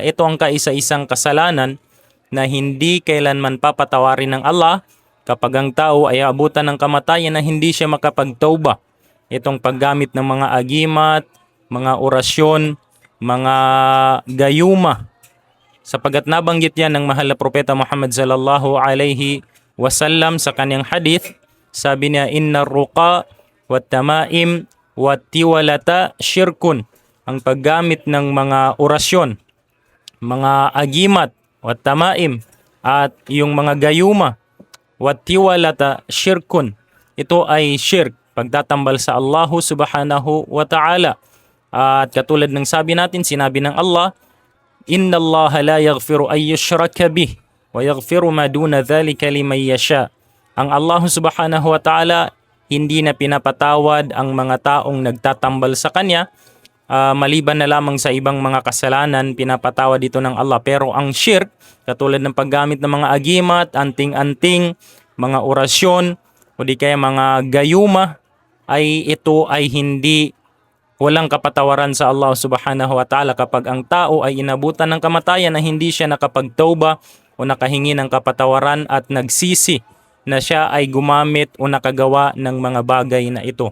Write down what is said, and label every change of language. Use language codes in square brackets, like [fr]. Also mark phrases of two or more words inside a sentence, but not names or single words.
[tl] Ito ang kaisa-isang kasalanan na hindi kailanman papatawarin ng Allah kapag ang tao ay abutan ng kamatayan na hindi siya makapagtauba. Itong paggamit ng mga agimat, mga orasyon, mga gayuma, sapagat nabanggit yan ng mahal na propeta Muhammad [ar] صلى الله عليه وسلم [tl] sa kanyang hadith. Sabi niya, [ar] إن الرقى والتمائم والتولة شرك. [tl] Ang paggamit ng mga orasyon, mga agimat, [ar] والتمائم, [tl] at yung mga gayuma, [ar] والتولة شرك. [tl] Ito ay shirk, pagtatambal sa Allah [ar] سبحانه وتعالى. [tl] At katulad ng sabi natin, sinabi ng Allah, [ar] إن الله لا يغفر أن يشرك به ويغفر ما دون ذلك لمن يشاء. [tl] Ang Allah [ar] سبحانه وتعالى [tl] hindi na pinapatawad ang mga taong nagtatambal sa kanya, maliban na lamang sa ibang mga kasalanan pinapatawad dito ng Allah. Pero ang shirk, katulad ng paggamit ng mga agimat, anting-anting, mga orasyon o di kaya mga gayuma, ay ito ay hindi walang kapatawaran sa Allah [ar] سبحانه وتعالى [tl] kapag ang tao ay inabutan ng kamatayan na hindi siya nakapagtauba o nakahingi ng kapatawaran at nagsisi na siya ay gumamit o nakagawa ng mga bagay na ito.